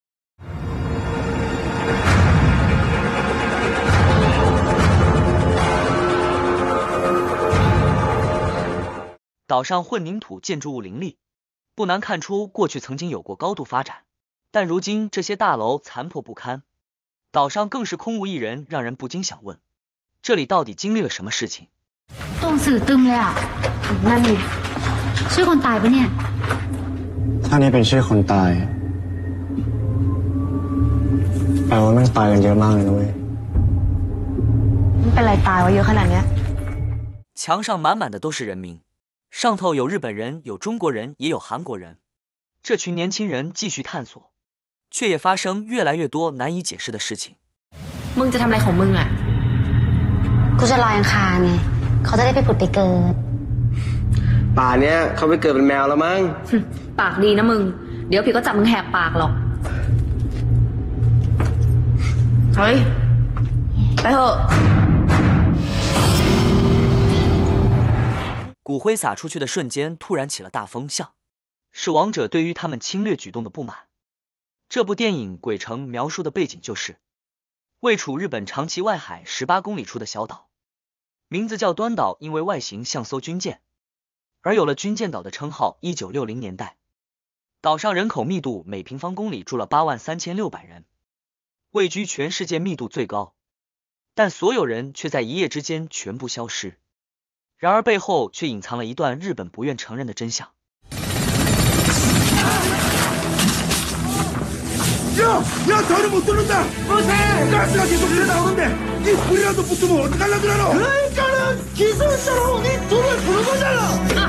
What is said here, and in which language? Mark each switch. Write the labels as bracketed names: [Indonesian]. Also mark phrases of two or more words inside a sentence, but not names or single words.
[Chinese] 岛上混凝土建筑物林立，不难看出过去曾经有过高度发展，但如今这些大楼残破不堪，岛上更是空无一人，让人不禁想问，这里到底经历了什么事情？ [Thai] ต้องสื่อตึมเลยอ่ะนั่นดิชื่อคนตายปะเนี่ย ถ้านี่เป็นชื่อคนตายแปลว่าแม่งตายกันเยอะมากเลยนะเว้ย มันเป็นไรตายวะเยอะขนาดเนี้ย [Chinese] 墙上满满的都是人名，上头有日本人，有中国人，也有韩国人。这群年轻人继续探索，却也发生越来越多难以解释的事情。 [Thai] มึงจะทำอะไรของมึงอ่ะกูจะลอยอังคารไงเขาจะได้ไปผุดไปเกิด ป่าเนี้ยเขาไปเกิดเป็นแมวแล้วมั้ง ปากดีนะมึงเดี๋ยวผีก็จับมึงแหกปากหรอกเฮ้ยไปเถอะ [Chinese] 骨灰撒出去的瞬间，突然起了大风向，是王者对于他们侵略举动的不满。这部电影《鬼城》描述的背景就是位处日本长崎外海18公里处的小岛，名字叫端岛，因为外形像艘军舰，而有了军舰岛的称号。1960年代，岛上人口密度每平方公里住了83600人，位居全世界密度最高，但所有人却在一夜之间全部消失。然而背后却隐藏了一段日本不愿承认的真相。 [Korean] 야, 저를 못 뚫는다. 못해. 가스가 계속 흘러나오는데 이 불이라도 붙으면 어떡하려고 그러노? 그러니까는 기술자로 이 불을 부는 거잖아.